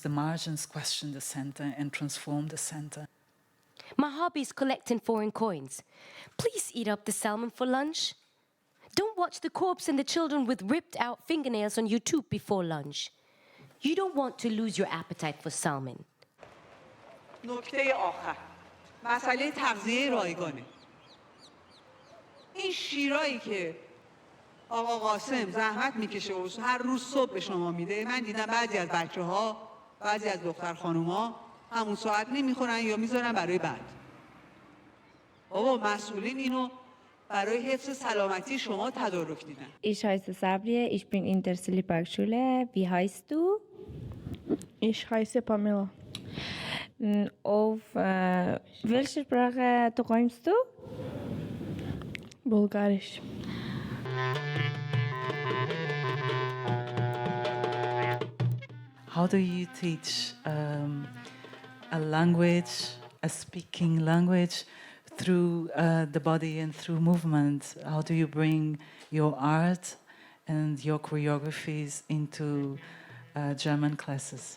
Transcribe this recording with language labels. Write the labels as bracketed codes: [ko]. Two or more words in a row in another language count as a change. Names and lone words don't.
[en] The margins question the center and transform the center. My hobby is collecting foreign coins. Please eat up the salmon for lunch. Don't watch the corpse and the children with ripped out fingernails on YouTube before lunch. You don't want to lose your appetite for salmon. [fa] نکته آخر مسئله تغذیه رایگانه. این شیرایی که آقا قاسم زحمت میکشه و هر روز صبح به شما میده، من دیدم بعضی از بچه‌ها، بعضی از دختر خانوما همون ساعت نمیخورن یا میذارن برای بعد. بابا مسئولین اینو برای حفظ سلامتی شما تدارک دیدن. [de] Ich heiße Sabrie, ich bin in der Silberbergschule. Wie heißt du? Ich heiße Pamela. Auf welche Sprache träumst du? Bulgarisch. [en] How do you teach a language, a speaking language, through the body and through movement? How do you bring your art and your choreographies into German classes?